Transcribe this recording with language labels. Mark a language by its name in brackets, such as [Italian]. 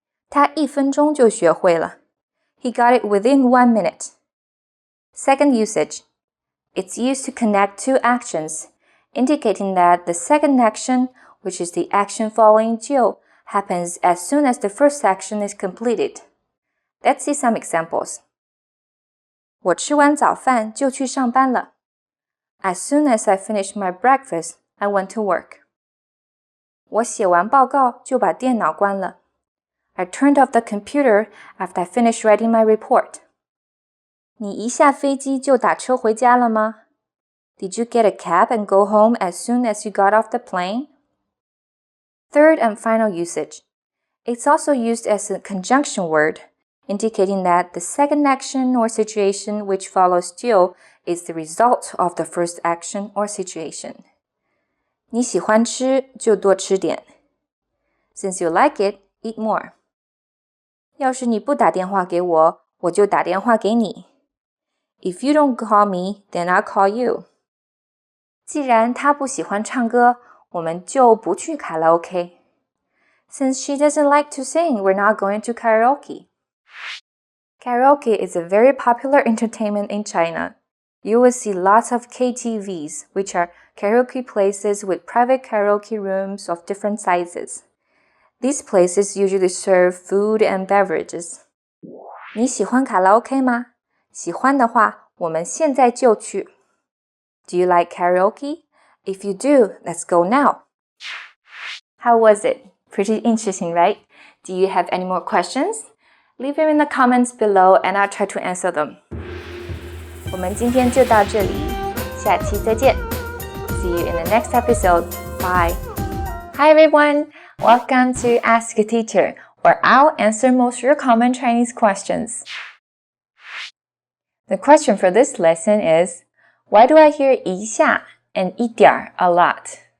[Chinese] 他1分钟就学会了。 [English] He got it within 1 minute. Second usage. It's used to connect two actions, indicating that the second action, which is the action following 就, happens as soon as the first action is completed. Let's see some examples. [Chinese] 我吃完早饭就去上班了。 [English] As soon as I finished my breakfast, I went to work. [Chinese] 我写完报告就把电脑关了。 [English] I turned off the computer after I finished writing my report. [Chinese] 你一下飞机就打车回家了吗？ [English] Did you get a cab and go home as soon as you got off the plane? Third and final usage. It's also used as a conjunction word, indicating that the second action or situation which follows 就 is the result of the first action or situation. [Chinese] 你喜欢吃就多吃点。 [English] Since you like it, eat more. [Chinese] 要是你不打电话给我，我就打电话给你。 [English] If you don't call me, then I'll call you. [Chinese] 既然她不喜欢唱歌，我们就不去卡拉 OK. [English] Since she doesn't like to sing, we're not going to karaoke. Karaoke is a very popular entertainment in China. You will see lots of KTVs, which are karaoke places with private karaoke rooms of different sizes. These places usually serve food and beverages. [Chinese] 你喜欢卡拉 OK 吗？喜欢的话，我们现在就去。 [English] Do you like karaoke? If you do, let's go now. How was it? Pretty interesting, right? Do you have any more questions? Leave them in the comments below and I'll try to answer them. [Chinese] 我们今天就到这里，下期再见。 [English] See you in the next episode. Bye. Hi everyone! Welcome to Ask a Teacher, where I'll answer most of your common Chinese questions. The question for this lesson is, why do I hear 一下 and 一点 a lot?